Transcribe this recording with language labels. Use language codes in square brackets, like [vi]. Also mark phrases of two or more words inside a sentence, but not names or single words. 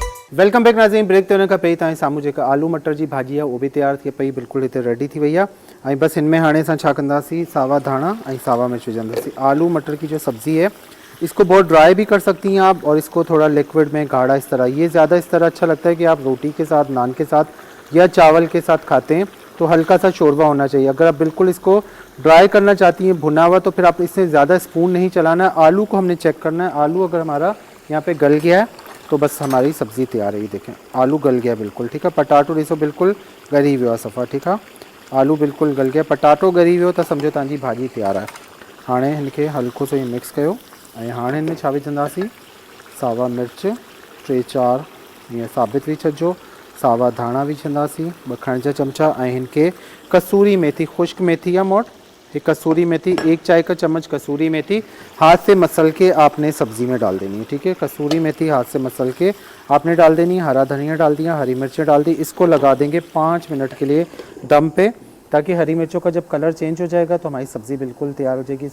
[hi] वेलकम बैक नाज़रीन। [sd] ब्रेक थियण खां पहिरीं तव्हांजे साम्हूं जेका आलू मटर जी भाॼी आहे उहो बि तयारु थिए पई, बिल्कुलु हिते रेडी थी वई आहे। ऐं बसि इनमें हाणे असां छा कंदासीं, सावा धाणा ऐं सावा मिर्च विझंदासीं। [hi] आलू मटर की जो सब्ज़ी है इसको बहुत ड्राई भी कर सकती हैं आप, और इसको थोड़ा लिक्विड में गाढ़ा इस तरह, ये ज़्यादा इस तरह अच्छा लगता है कि आप रोटी के साथ, नान के साथ या चावल के साथ खाते हैं तो हल्का सा शोरबा होना चाहिए। अगर आप बिल्कुल इसको ड्राई करना चाहती हैं भुना हुआ, तो फिर आप इससे ज़्यादा स्पून नहीं चलाना है। आलू को हमने चेक करना है, आलू अगर हमारा यहाँ पे गल गया है तो बस हमारी सब्ज़ी तैयार है। देखें आलू गल गया बिल्कुल, ठीक है। [sd] पटाटो ॾिसो बिल्कुल ॻरी वियो आहे सफ़ा, [hi] ठीक है। आलू बिल्कुल गल गया, [sd] पटाटो ॻरी वियो त सम्झो तव्हांजी भाॼी तैयार आहे। हाणे हिनखे हल्को सो मिक्स कयो ऐं हाणे हिन में छा विझंदासीं, सावा मिर्च 3-4 ईअं साबित विझी छॾिजो, सावा धाणा विझंदासीं 2 खाइण जा चमचा, ऐं हिनखे कसूरी मेथी, खुश्क मेथी या मोट एक कसूरी मेथी, [hi] 1 चाय का चम्मच कसूरी मेथी हाथ से मसल के आपने सब्ज़ी में डाल देनी है, ठीक है। कसूरी मेथी हाथ से मसल के आपने डाल देनी है। हरा धनिया डाल दिया, हरी मिर्चें डाल दी। इसको लगा देंगे 5 मिनट के लिए दम पे, ताकि हरी मिर्चों का जब कलर चेंज हो जाएगा तो हमारी सब्ज़ी बिल्कुल तैयार हो जाएगी।